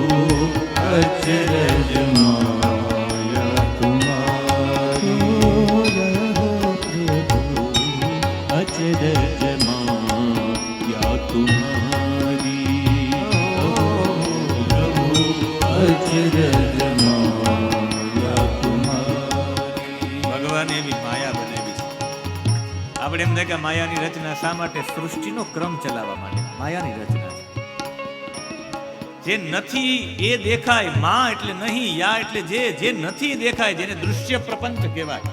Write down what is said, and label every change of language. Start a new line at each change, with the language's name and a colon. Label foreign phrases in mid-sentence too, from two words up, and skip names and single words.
Hindi: अचरज माया तुम्हारी। प्रभु अचरज माया तुम्हारी, अचरज माया तुम्हारी।
Gujarati: ભગવાને એવી માયા બનાવી છે. આપણે એમ થાય કે માયાની રચના શા માટે? સૃષ્ટિનો ક્રમ ચલાવવા માટે માયાની રચના છે. જે નથી એ દેખાય, માં એટલે નહીં, યા એટલે જે નથી દેખાય, જેને દૃશ્ય પ્રપંચ કહેવાય.